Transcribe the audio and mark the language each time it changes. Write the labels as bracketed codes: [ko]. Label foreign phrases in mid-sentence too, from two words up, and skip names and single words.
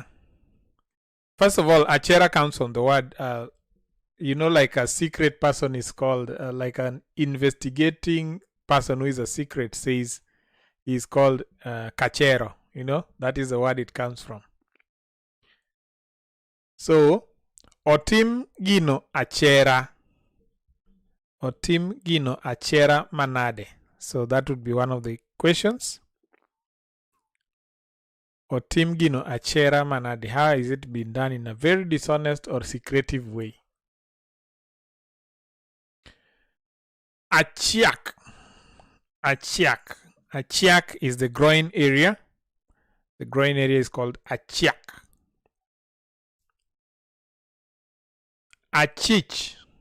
[en] First of all, achera comes from the word, like a secret person is called, like an investigating person who is a secret says is called cachero. That is the word it comes from. So, [luo] otim gino achera. Otim gino achera manade. [en] So that would be one of the questions. Otim gino achera manade. How is it being done in a very dishonest or secretive way? Achiak. Achiak. Achiak is the groin area. The groin area is called achiak. Achich.